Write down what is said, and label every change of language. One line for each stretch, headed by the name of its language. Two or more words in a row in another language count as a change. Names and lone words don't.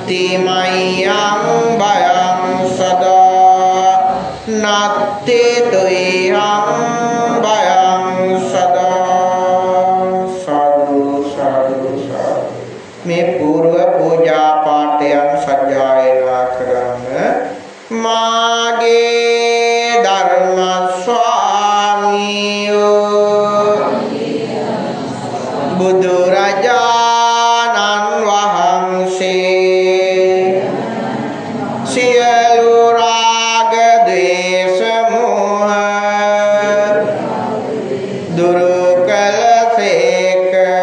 Pali: මයං භයං සදා නත්ති තුයං භයං සදා
Sinhala: සාදු සාදු සාදු මේ పూర్ව පූජා පාඨයන් සජ්ජායනා කරන්න මාගේ ධර්ම ස්වාමීයෝ බුදුරජාණන් වහන්සේ සියලු රාග ද්වේෂ මෝහ දුරු කළසේක